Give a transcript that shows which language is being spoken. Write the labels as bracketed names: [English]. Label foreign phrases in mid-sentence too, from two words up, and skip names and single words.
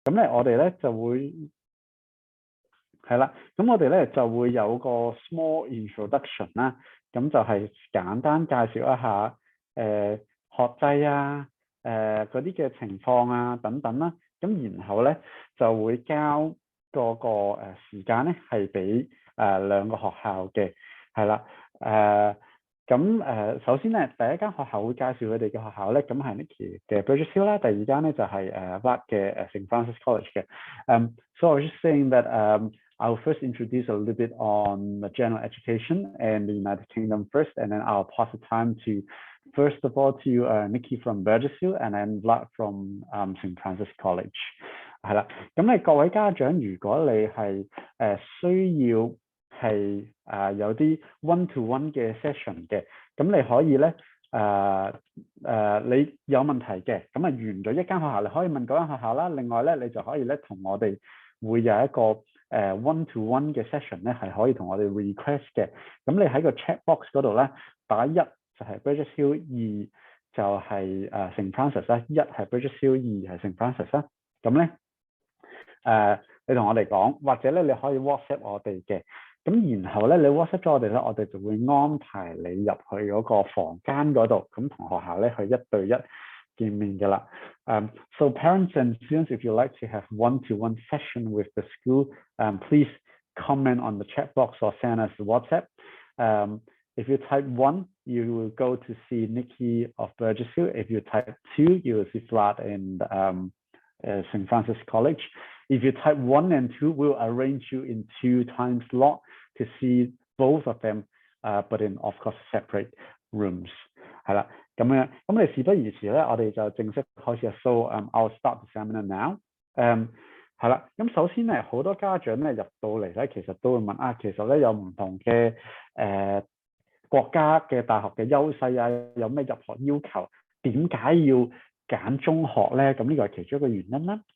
[Cantonese] 咁咧我哋咧就會係啦，咁我哋咧就會有個 [English] small introduction [Cantonese] 啦，咁就係簡單介紹一下學制啊，嗰啲嘅情況啊等等啦，咁然後咧就會交個時間咧係俾兩個學校嘅，係啦，首先咧第一間學校會介紹佢哋嘅學校咧，咁係 Nicky 嘅 Burgess 啦，第二間咧就係Vlad 嘅 St. [English] Francis College 嘅。So I was just saying that I'll first introduce a little bit on the general education and the United Kingdom first, and then I'll pass the time to, first of all, to Nicky from Burgess, and then Vlad from St. Francis College. [Cantonese] 係啦，咁你各位家長，如果你係需要係有啲 [English] one-to-one [Cantonese] 嘅 session 嘅，咁你可以咧你有問題嘅，咁完咗一間學校，你可以問嗰間學校啦。另外咧，你就可以咧同我哋會有一個 [English] one-to-one [Cantonese] 嘅 session 咧，係可以同我哋 request 嘅。咁你喺個 [English] chat box [Cantonese] 嗰度咧打1就係 Burgess Hill， 2就係St. Francis 啦，1係 Burgess Hill， 2係St. Francis 啦。咁咧你同我哋講，或者咧你可以 WhatsApp 我哋嘅。咁然後咧，你 WhatsApp 咗我哋咧，我哋就會安排你入去嗰個房間嗰度，咁同學校咧去1對1見面嘅啦。 [English] So parents and students, if you like to have one-to-one session with the school, please comment on the chat box or send us a WhatsApp. If you type 1, you will go to see Nicky of Burgess Hill. If you type 2, you will see Vlad and St. Francis College. If you type 1 and 2, we'll arrange you in 2 time slot to see both of them, but in of course separate rooms. [Cantonese] 係啦，咁樣，咁你事不宜遲咧，我哋就正式開始啦。 [English] So I'll start the seminar now. [Cantonese] 係啦，咁首先咧，好多家長咧入到嚟咧，其實都會問其實咧有唔同嘅國家嘅大學嘅優勢啊，有咩入學要求？點解要揀中學咧？咁呢個係其中一個原因啦。